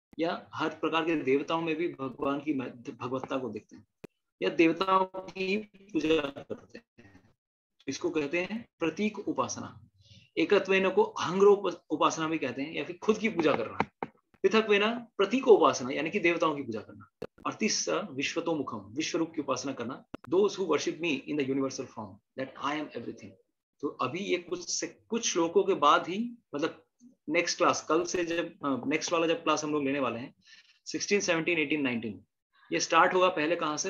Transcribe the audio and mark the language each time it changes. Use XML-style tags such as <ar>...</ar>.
<hi>या हर प्रकार के देवताओं में भी भगवान की भगवत्ता को देखते हैं या देवताओं की पूजा करते हैं। इसको कहते हैं प्रतीक उपासना। एकत्वेन को अहंग्रो उपासना भी कहते हैं, या फिर खुद की पूजा करना। पृथक्वेन प्रतीक उपासना यानी कि देवताओं की पूजा करना। और तीसरा विश्वतोमुखम, विश्व रूप की उपासना करना।</hi> <en>Those who worship me in the universal form, that I am everything।</en> <hi>तो अभी ये कुछ श्लोकों के बाद ही, मतलब नेक्स्ट क्लास, कल से जब नेक्स्ट वाला जब क्लास हम लोग लेने वाले हैं 16, 17, 18, 19, ये स्टार्ट होगा पहले कहाँ से?</hi>